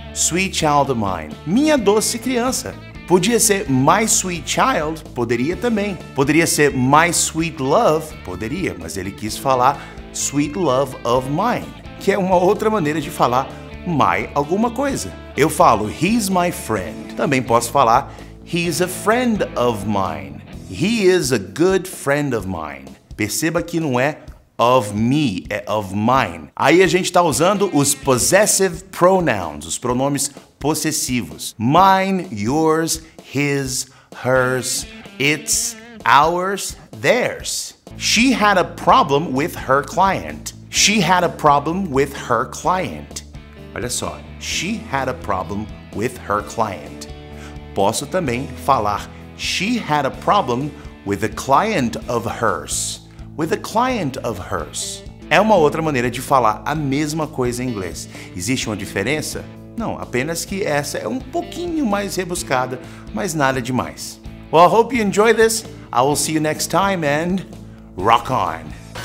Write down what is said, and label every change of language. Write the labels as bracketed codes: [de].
[en] Sweet child of mine, [pt] minha doce criança. Podia ser my sweet child, poderia também. Poderia ser my sweet love, poderia, mas ele quis falar sweet love of mine, que é uma outra maneira de falar my alguma coisa. Eu falo he's my friend, também posso falar [en] he's a friend of mine. He is a good friend of mine. [pt] Perceba que não é of me, é of mine. Aí a gente está usando os possessive pronouns, os pronomes possessivos. [en] Mine, yours, his, hers, its, ours, theirs. She had a problem with her client. She had a problem with her client. [pt] Olha só, [en] she had a problem with her client. [pt] Posso também falar [en] she had a problem with a client of hers. With a client of hers. [pt] É uma outra maneira de falar a mesma coisa em inglês. Existe uma diferença? Não, apenas que essa é um pouquinho mais rebuscada, mas nada demais. [en] Well, I hope you enjoy this. I will see you next time and rock on!